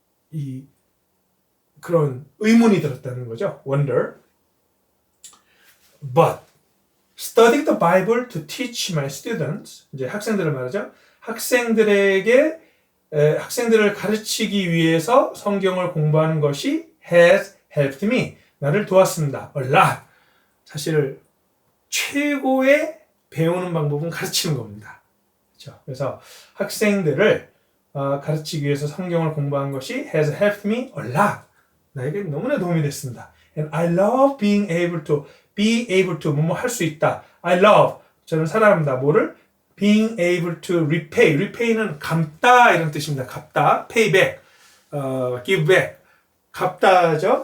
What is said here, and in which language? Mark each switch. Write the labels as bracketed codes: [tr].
[ko] 이 그런 의문이 들었다는 거죠. [en] wonder. But studying the Bible to teach my students, [ko] 이제 학생들을 말하죠. 학생들을 가르치기 위해서 성경을 공부하는 것이 [en] has helped me. [ko] 나를 도왔습니다. [en] A lot. [ko] 사실 최고의 배우는 방법은 가르치는 겁니다. 그렇죠? 그래서 학생들을 가르치기 위해서 성경을 공부한 것이 [en] has helped me a lot. [ko] 나에게 너무나 도움이 됐습니다. [en] And I love being able to [ko] 뭐뭐 할 수 있다. [en] I love [ko] 저는 사랑합니다. 뭐를? [en] being able to repay는 [ko] 갚다 이런 뜻입니다. 갚다, [en] pay back, give back, 갚다죠.